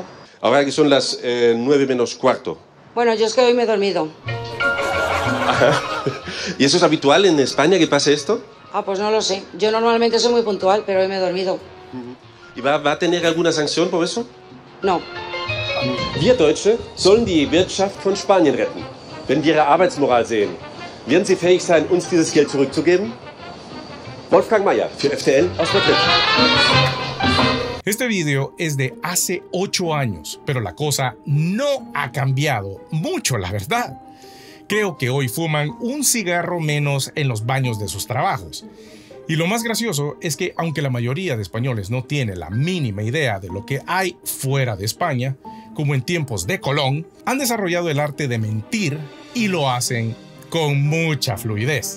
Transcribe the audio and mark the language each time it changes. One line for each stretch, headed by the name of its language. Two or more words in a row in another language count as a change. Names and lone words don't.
Spanish: Ahora que son las 9 menos cuarto. Bueno, yo es que hoy me he dormido. ¿Y eso es habitual en España que pase esto? Ah, pues no lo sé. Yo normalmente soy muy puntual, pero hoy me he dormido. ¿Y va a tener alguna sanción por eso? No.
German: Wir Deutsche sollen die Wirtschaft von Spanien retten. Wenn wir ihre Arbeitsmoral sehen, werden sie fähig sein, uns dieses Geld zurückzugeben? Wolfgang Mayer für FTL aus Madrid.
Spanish: Este video es de hace 8 años, pero la cosa no ha cambiado mucho, la verdad. Creo que hoy fuman un cigarro menos en los baños de sus trabajos. Y lo más gracioso es que, aunque la mayoría de españoles no tiene la mínima idea de lo que hay fuera de España, como en tiempos de Colón, han desarrollado el arte de mentir y lo hacen con mucha fluidez.